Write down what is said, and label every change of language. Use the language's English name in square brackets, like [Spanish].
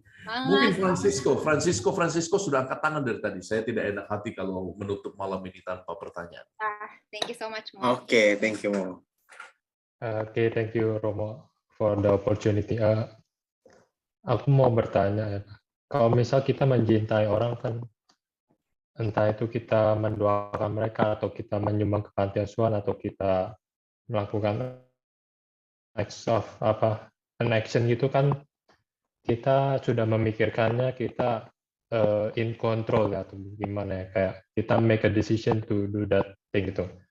[Indonesian] Mungkin Francisco sudah angkat tangan dari tadi. Saya tidak enak hati kalau menutup malam ini tanpa pertanyaan. [English] Thank you so much, Mo. Oke, thank you, Mo. Oke, thank you, Romo, for the opportunity. [Indonesian] Aku mau bertanya, kalau misal kita mencintai orang kan, entah itu kita mendoakan mereka atau kita menyumbang ke panti asuhan atau kita melakukan [English] an action [Indonesian] gitu kan, kita sudah memikirkannya, kita [English] in control [Indonesian] ya, atau gimana ya, kayak kita [English] make a decision to do that thing [Indonesian] gitu.